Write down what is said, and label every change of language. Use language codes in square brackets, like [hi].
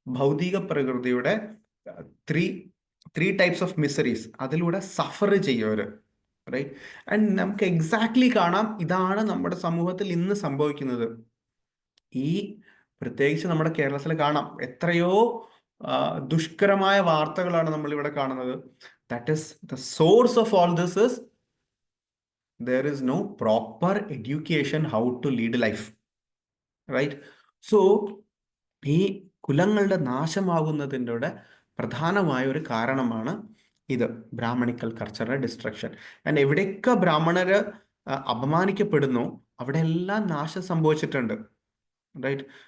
[ml] ഭൗതിക പ്രകൃതിയുടെ [en] three types of miseries [ml] അതിലൂടെ സഫർ ചെയ്യും. റൈറ്റ്. ആൻഡ് നമുക്ക് എക്സാക്ട്ലി കാണാം ഇതാണ് നമ്മുടെ സമൂഹത്തിൽ ഇന്ന് സംഭവിക്കുന്നത്. ഈ പ്രത്യേകിച്ച് നമ്മുടെ കേരളത്തിൽ കാണാം എത്രയോ ദുഷ്കരമായ വാർത്തകളാണ് നമ്മൾ ഇവിടെ കാണുന്നത്. [en] That is the source of all this is there is no proper education how to lead life. Right. [ml] So ഈ കുലങ്ങളുടെ നാശമാകുന്നതിൻ്റെ പ്രധാനമായ ഒരു കാരണമാണ് ഇത്, ബ്രാഹ്മണിക്കൽ കൾച്ചറിന്റെ ഡിസ്ട്രക്ഷൻ. ആൻഡ് എവിടെയൊക്കെ ബ്രാഹ്മണര് അപമാനിക്കപ്പെടുന്നു അവിടെ എല്ലാം നാശം സംഭവിച്ചിട്ടുണ്ട്. റൈറ്റ്.